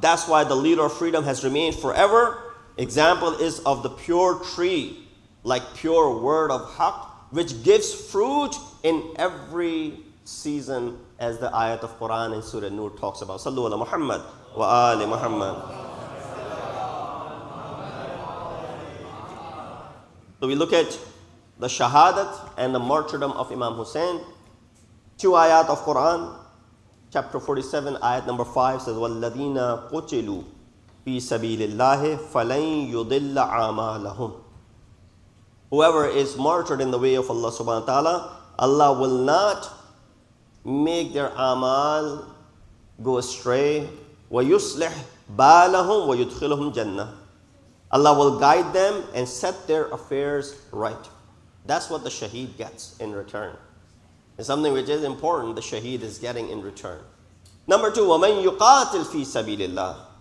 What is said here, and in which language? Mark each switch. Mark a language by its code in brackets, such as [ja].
[en] That's why the leader of freedom has remained forever. Example is of the pure tree, like pure word of haqq, which gives fruit in every season as the ayat of Quran in Surah Nur talks about. [ar] Sallu ala Muhammad wa ali Muhammad. [en] So we look at the shahadat and the martyrdom of Imam Hussein. 2 ayat of Quran. Chapter 47, ayat number 5 says, [ar] وَالَّذِينَ قُتِلُوا فِي سَبِيلِ اللَّهِ فَلَنْ يُضِلَّ عَمَالَهُمْ. [en] Whoever is martyred in the way of Allah subhanahu wa ta'ala, Allah will not make their amal go astray. [ar] وَيُصْلِحْ بَالَهُمْ وَيُدْخِلُهُمْ جَنَّةً. [en] Allah will guide them and set their affairs right. That's what the shaheed gets in return. It's something which is important, the shaheed is getting in return. Number 2, [ar] وَمَنْ يُقَاتِلْ فِي سَبِيلِ اللَّهِ.